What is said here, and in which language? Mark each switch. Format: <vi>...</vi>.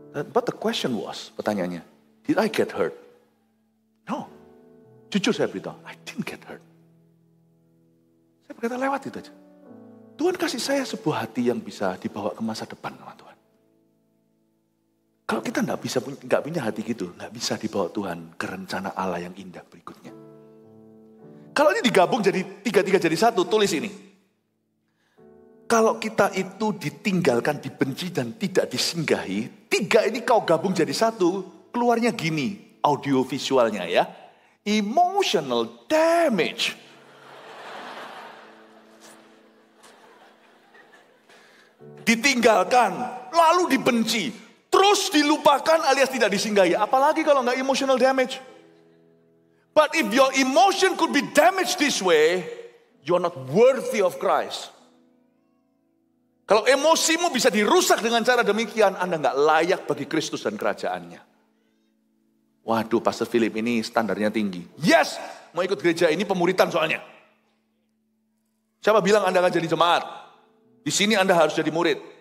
<en>But the question was,</en> <id>pertanyaannya,</id> <en>did I get hurt? No.</en> <id>Jujur saya beritahu,</id> <en>I didn't get hurt.</en> <id>Saya berkata lewat itu aja. Tuhan kasih saya sebuah hati yang bisa dibawa ke masa depan sama Tuhan. Kalau kita nggak punya hati gitu, nggak bisa dibawa Tuhan ke rencana Allah yang indah berikutnya. Kalau ini digabung jadi tiga jadi satu, tulis ini. Kalau kita itu ditinggalkan, dibenci dan tidak disinggahi, tiga ini kau gabung jadi satu, keluarnya gini audio visualnya ya.</id> <en>Emotional damage.</en> <id>Ditinggalkan, lalu dibenci, terus dilupakan alias tidak disinggahi. Apalagi kalau nggak</id> <en>emotional damage. But if your emotion could be damaged this way, you're not worthy of Christ.</en> <id>Kalau emosimu bisa dirusak dengan cara demikian, Anda nggak layak bagi Kristus dan kerajaannya. Waduh, Pastor Philip ini standarnya tinggi. Yes, mau ikut gereja ini pemuritan soalnya. Siapa bilang Anda akan jadi jemaat? Di sini Anda harus jadi murid.</id>